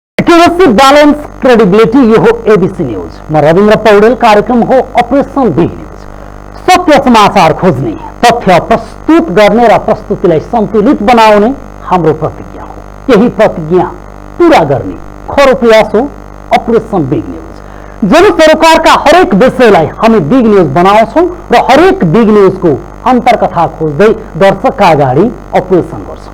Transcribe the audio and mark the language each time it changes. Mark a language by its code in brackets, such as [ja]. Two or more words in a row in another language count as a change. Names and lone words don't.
[en] Accuracy, balance, credibility, [ne] ये हो एबीसी न्यूज। मैं रविन्द्र पौडेल। कार्यक्रम हो ऑपरेशन बिग न्यूज। सत्य समाचार खोज्ने, तथ्य प्रस्तुत गर्ने र प्रस्तुतिलाई सन्तुलित बनाउने हाम्रो प्रतिज्ञा हो। यही प्रतिज्ञा पूरा गर्ने खरो प्रयास हो ऑपरेशन बिग न्यूज। जन सरकारका हरेक विषयलाई हामी [en] big news [ne] बनाउँछौं र हरेक [en] big newsको [ne] अन्तर्कथा खोज्दै दर्शकका अगाडि अपरेसन गर्छौं।